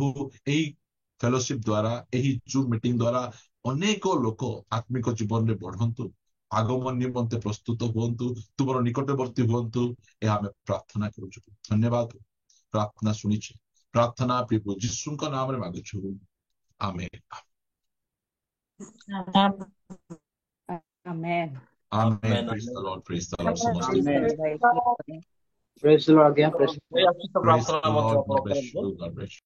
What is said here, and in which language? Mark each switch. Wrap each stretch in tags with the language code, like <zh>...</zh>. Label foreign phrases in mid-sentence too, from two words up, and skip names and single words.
<or>ଏହି ଫେଲୋସିପ ଦ୍ୱାରା, ଏହି ଜୁମ୍ ମିଟିଂ ଦ୍ୱାରା ଅନେକ ଲୋକ ଆତ୍ମିକ ଜୀବନରେ ବଢନ୍ତୁ, ଆଗମନ ନିମନ୍ତେ ପ୍ରସ୍ତୁତ ହୁଅନ୍ତୁ, ତୁମର ନିକଟବର୍ତ୍ତୀ ହୁଅନ୍ତୁ। ଏହା ଆମେ ପ୍ରାର୍ଥନା କରୁଛୁ। ଧନ୍ୟବାଦ, ପ୍ରାର୍ଥନା ଶୁଣିଛୁ। ପ୍ରାର୍ଥନା ପ୍ରଭୁ ଯୀଶୁଙ୍କ ନାମରେ ମାଗୁଛୁ, ଆମେନ୍।</or> <en>Amen. Amen. Praise the Lord. Praise the Lord. ସମସ୍ତେ Amen. Amen. Praise the Lord. Yeah, praise the Lord. praise the Lord. God bless you. God bless you.</en>